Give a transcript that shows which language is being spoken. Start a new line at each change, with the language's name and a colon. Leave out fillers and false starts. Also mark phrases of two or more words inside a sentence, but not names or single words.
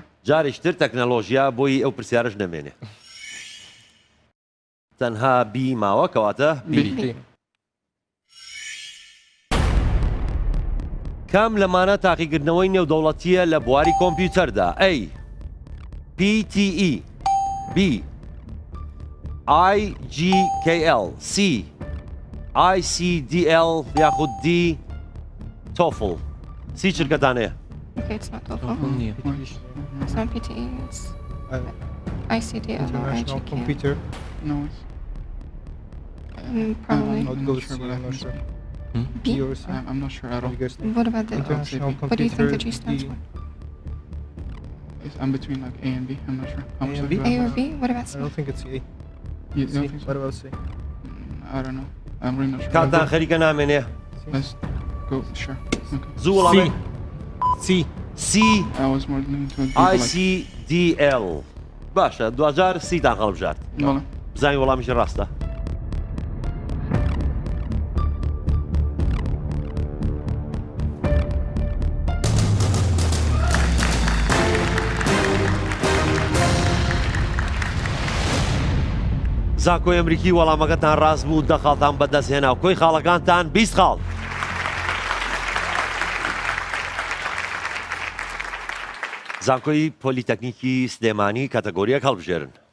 Central Kurdish: جارێکتر تەکنەلۆژیا بۆی ئەو پرسیارش نەمێنێ تەنها بی ماوە کەواتە بی کام لەمانە تاقیکردنەوەی نێودەوڵەتیە لە بواری کۆمپیوتەردا A PTE B IGKL C ICDL یاخود D TOEFL سی چرکەتانەیە
English: Okay, it's not TOEFL.
Central Kurdish: نییە
English: It's not PTE. It's ICDL or International IGK. Computer. No, Probably. Not go C, I'm not sure. B? B or C? I'm not sure at all. You guys think? What about the... International What do you think the G Computer, stands D. for? I'm between like A and B. I'm not sure. How much A and do B? I A or have? B? What about I C? don't think it's A. You C. don't think so? What about C? I don't know. I'm really not sure.
Central Kurdish: کاتان خەریکە نامێنێ
English: Let's go. Sure. Okay.
Central Kurdish: زوو وەڵامێ
English: C C I was more leaning towards B. but, like,
Central Kurdish: ICDL باشە دوجار سیتان هەڵبژارد Voilà. بزانین وەڵامیشی ڕاستە زانکۆی ئەمریکی وەڵامەکەتان ڕاست بوو دەخاڵتان بەدەست هێنا و کۆی خاڵەکانتان 20 خاڵ زانکۆی پۆلیتەکنیکی سلێمانی کاتەگۆریەک هەڵبژێرن